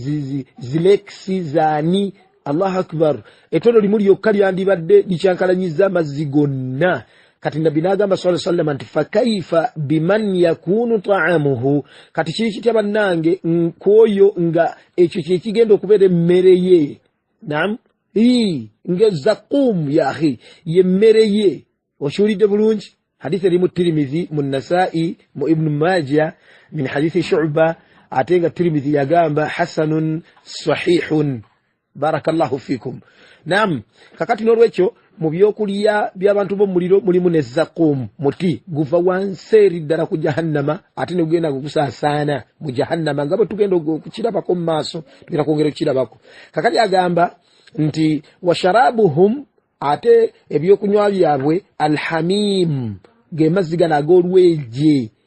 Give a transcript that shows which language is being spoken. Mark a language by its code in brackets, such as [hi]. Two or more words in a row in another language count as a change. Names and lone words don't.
[lg] zilekisi zaani [ar] الله أكبر [lg] ettondo limu lyokka lyandibadde likyankalanyiza amazzi gonna kati nabbi n'agamba [ar] صلى الله عليه وسلم [lg] nti [ar] فكيف بمن يكون طعامه [lg] kati kiri kitya bannange nk'oyo nga ekyo kye kigenda okubeera emmere ye naam nga zaqqum [ar] يا أخي [lg] yemmere ye okiwulidde bulungi hadithi eri mu Tirmidhi mu Nasa'i mu Ibn Majah min hadithi Shu'ba ate nga Tirmidhi yagamba [ar] حسن صحيح بارك الله فيكم [lg] naam kakati n'olwekyo mu byokulya by'abantu b'omuliro mulimu ne zaqqum muti guva wansi eri ddala ku jahannama ate ne gugenda gusaasaana mu jahannama nga bwe tugenda okukirabako mu maaso tugenda kwongera okukirabako kakati agamba nti washarabuhum ate ebyokunywa byabwe alhamim ge mazzi gano ag'olweje